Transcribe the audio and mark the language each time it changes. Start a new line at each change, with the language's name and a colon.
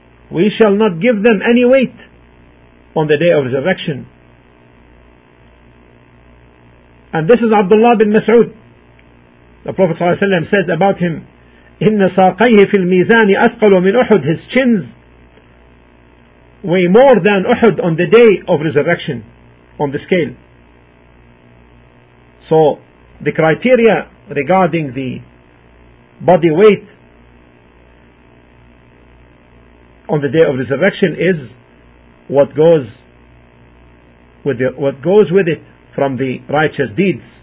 English: We shall not give them any weight on the day of resurrection. And this is Abdullah bin Mas'ud. The Prophet ﷺ said about him,
Arabic: إِنَّ سَاقَيْهِ فِي الْمِيزَانِ أَثْقَلُ مِنْ أُحُدْ.
English: His chins weigh more than Uhud on the day of resurrection, on the scale. So the criteria regarding the body weight on the day of resurrection is what goes with it from the righteous deeds.